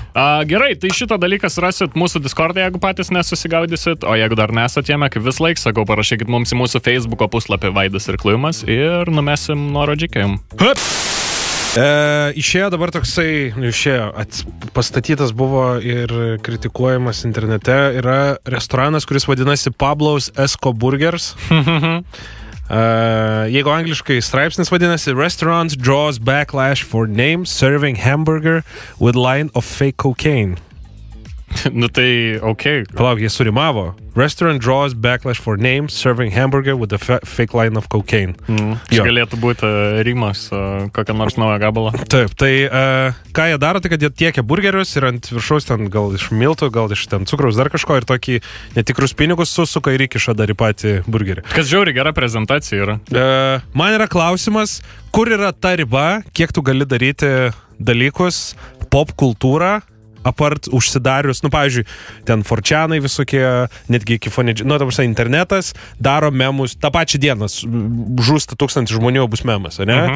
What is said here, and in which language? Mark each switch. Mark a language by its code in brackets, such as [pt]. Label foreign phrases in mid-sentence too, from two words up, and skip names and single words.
[lt] Gerai, tai šitą dalyką rasit mūsų Discord'e, jeigu patys nesusigaudysit, o jeigu dar nesat jame, kaip vis laik, sakau, parašykit mums į mūsų Facebook'o puslapį Vaidas ir Kluimas ir numesim nuorodžikę jums. Išėjo dabar toksai, pastatytas buvo ir kritikuojamas internete, yra restoranas, kuris vadinasi Pablo's Esco Burgers. Jeigu angliškai straipsnis vadinasi [en] Restaurant draws backlash for name serving hamburger with line of fake cocaine. [lt] Nu tai, okei. Palauk, jie surimavo. [en] Restaurant draws backlash for name serving hamburger with a fake line of cocaine. [lt] Galėtų būti rimas kokią nors naują gabalą. Taip, tai ką jie daro, tai kad jie tiekia burgerius ir ant viršaus ten gal iš miltų, gal iš ten cukraus dar kažko ir tokį netikrus pinigus susuka ir įkiša dar į patį burgerį. Kas žiauriai gera prezentacija yra. Man yra klausimas, kur yra ta riba, kiek tu gali daryti dalykus, pop kultūrą, apart užsidarius, pavyzdžiui, ten forčianai visokie, netgi iki internetas daro memus, tą pačią dieną žūsta 1000 žmonių, bus memas, ne?